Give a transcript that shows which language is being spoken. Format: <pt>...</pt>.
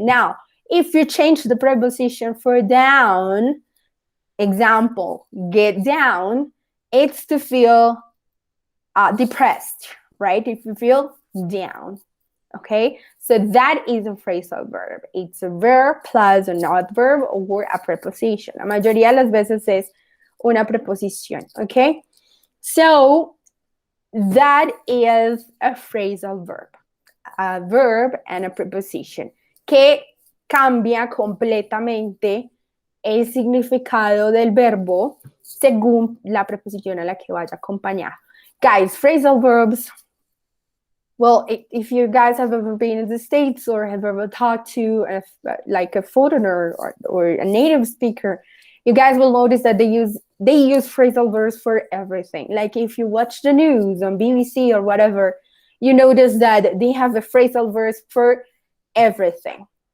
<en>Now, if you change the preposition for down, example, get down, it's to feel depressed, right? If you feel down, okay? So that is a phrasal verb. It's a verb plus an adverb or a preposition.</en> <es>La mayoría de las veces es una preposición, okay?</es> <en>So that is a phrasal verb. A verb and a preposition</en> <es>que cambia completamente el significado del verbo según la preposición a la que vaya a acompañar.</es> <en>Guys, phrasal verbs, well, if you guys have ever been in the States or have ever talked to a foreigner or a native speaker, you guys will notice that they use phrasal verbs for everything. Like if you watch the news on BBC or whatever, you notice that they have the phrasal verbs for everything.</en>